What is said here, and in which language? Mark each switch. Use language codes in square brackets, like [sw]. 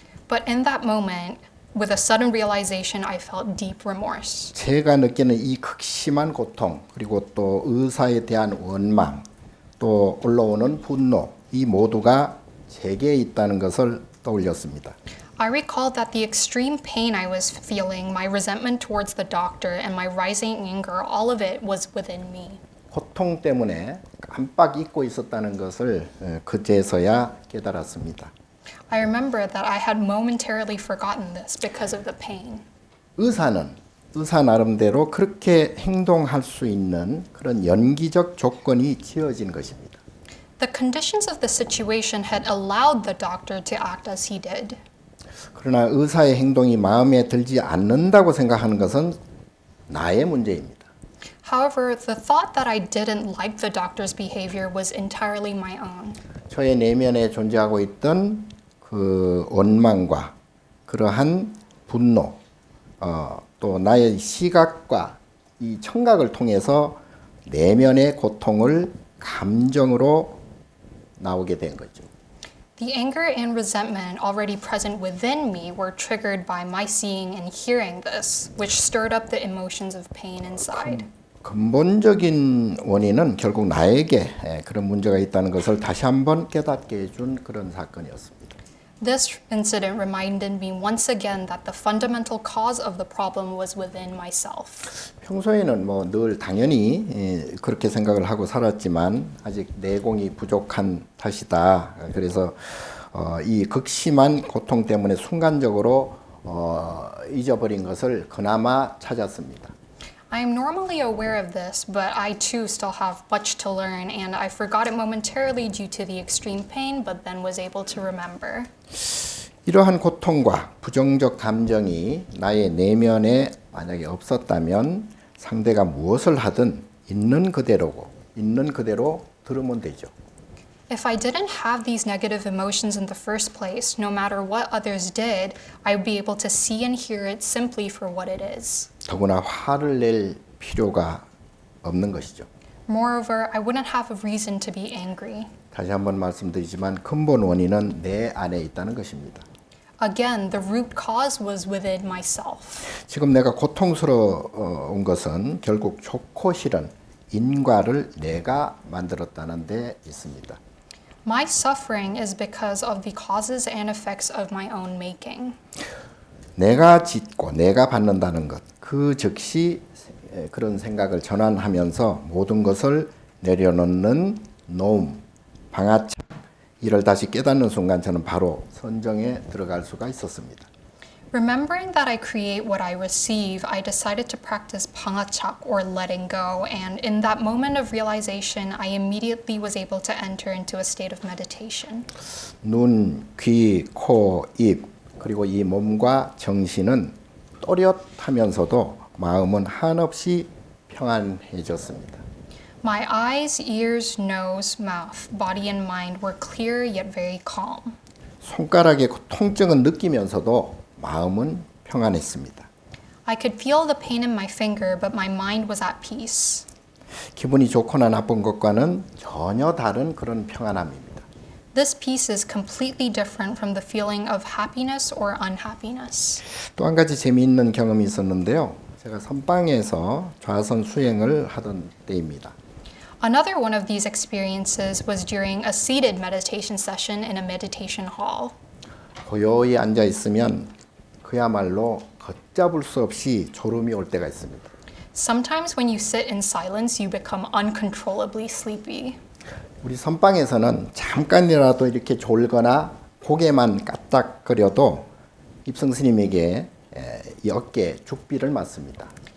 [en] But in that moment, with a sudden realization, I felt deep remorse. [ko] 제가 느끼는 이 극심한 고통 그리고 또 의사에 대한 원망 또 올라오는 분노 이 모두가 제게 있다는 것을 떠올렸습니다. [en] I recalled that the extreme pain I was feeling, my resentment towards the doctor, and my rising anger, all of it was within me. [ko] 고통 때문에 깜빡 잊고 있었다는 것을 그제서야 깨달았습니다. [en] I remember that I had momentarily forgotten this because of the pain. [ko] 의사 나름대로 그렇게 행동할 수 있는 그런 연기적 조건이 지어진 것입니다. [en] The conditions of the situation had allowed the doctor to act as he did. [ko] 그러나 의사의 행동이 마음에 들지 않는다고 생각하는 것은 나의 문제입니다. [en] However, the thought that I didn't like the doctor's behavior was entirely my own. [ko] 저의 내면에 존재하고 있던 그 원망과 그러한 분노, 또 나의 시각과 이 청각을 통해서 내면의 고통을 감정으로 나오게 된 거죠. [en] The anger and resentment already present within me were triggered by my seeing and hearing this, which stirred up the emotions of pain inside. [ko] 근본적인 원인은 결국 나에게 그런 문제가 있다는 것을 다시 한번 깨닫게 해준 그런 사건이었습니다. [en] This incident reminded me once again that the fundamental cause of the problem was within myself. [ko] 평소에는 뭐 늘 당연히 그렇게 생각을 하고 살았지만 아직 내공이 부족한 탓이다. 그래서 이 극심한 고통 때문에 순간적으로 잊어버린 것을 그나마 찾았습니다. [en] I am normally aware of this, but I too still have much to learn, and I forgot it momentarily due to the extreme pain, but then was able to remember. [ko] 이러한 고통과 부정적 감정이 나의 내면에 만약에 없었다면 상대가 무엇을 하든 있는 그대로 들으면 되죠. [en] If I didn't have these negative emotions in the first place, no matter what others did, I would be able to see and hear it simply for what it is. [ko] 더구나 화를 낼 필요가 없는 것이죠. [en] Moreover, I wouldn't have a reason to be angry. [ko] 다시 한번 말씀드리지만 근본 원인은 내 안에 있다는 것입니다. [en] Again, the root cause was within myself. [ko] 지금 내가 고통스러운 것은 결국 좋고 싫은 인과를 내가 만들었다는 데 있습니다. [en] My suffering is because of the causes and effects of my own making. [ko] 내가 짓고 내가 받는다는 것, 그 즉시 그런 생각을 전환하면서 모든 것을 내려놓는 노움, 방아착, 이를 다시 깨닫는 순간 저는 바로 선정에 들어갈 수가 있었습니다. [en] Remembering that I create what I receive, I decided to practice pangachak or letting go, and in that moment of realization, I immediately was able to enter into a state of meditation. [ko] 눈, 귀, 코, 입, 그리고 이 몸과 정신은 또렷하면서도 마음은 한없이 평안해졌습니다. [en] My eyes, ears, nose, mouth, body, and mind were clear yet very calm. [ko] 손가락의 통증은 느끼면서도 마음은 평안했습니다. [en] I could feel the pain in my finger, but my mind was at peace. [ko] 기분이 좋거나 나쁜 것과는 전혀 다른 그런 평안함입니다. [en] This peace is completely different from the feeling of happiness or unhappiness. [ko] 또 한 가지 재미있는 경험이 있었는데요. 제가 선방에서 좌선 수행을 하던 때입니다. [en] Another one of these experiences was during a seated meditation session in a meditation hall. [ko] 고요히 앉아 있으면 그야말로 걷잡을 수 없이 졸음이 올 때가 있습니다. [en] Sometimes when you sit in silence, you become uncontrollably sleepy. [ko] 우리 선방에서는 잠깐이라도 이렇게 졸거나 고개만 까딱거려도 입성 스님에게 이 어깨에 죽비를 맞습니다.